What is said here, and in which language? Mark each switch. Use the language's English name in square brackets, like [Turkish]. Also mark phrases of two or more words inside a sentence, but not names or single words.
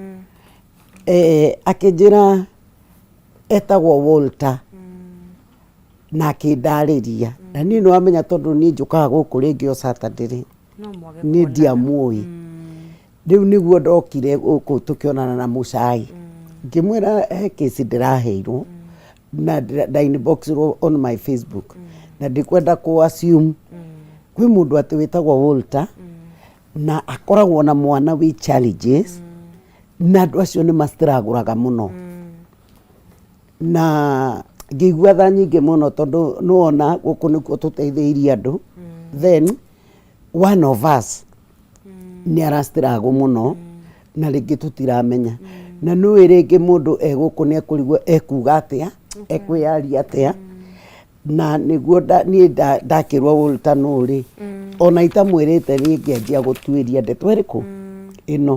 [Kikuyu] Akĩnjĩra etagwo Walter na akĩndarĩria. Na niĩ nĩwamenya tondũ niĩ njũkaga gũkũ rĩngĩ o Saturday niĩ ndiamũĩ. Rĩu nĩguo ndokire gũkũ tũkĩonana na mũcai. Ngĩmwĩra he case ndĩraheirwo na [English] inbox on my Facebook [Kikuyu] na ndikwenda kũ assume kwĩ mũndũ atĩ wĩtagwo Walter na akoragwo na mwana wi challenges na andũ acio nĩ mastragũraga mũno. Na ngĩigua tha nyingĩ mũno tondũ nĩwona gũkũ nĩkuo tũteithĩirie andũ. [English] Then one of us [Kikuyu] nĩ arastragũ mũno na rĩngĩ tũtiramenya. Na nĩũĩ rĩngĩ mũndũ egũkũ nĩ ekũrigwo ekuga atĩa, ekwĩyaria atĩa. Na nĩguo niĩ ndakĩrwo Walter nũrĩ ona itamwĩrĩte niĩ ngĩanjia gũtuĩria ndeto ĩrĩkũ ĩno.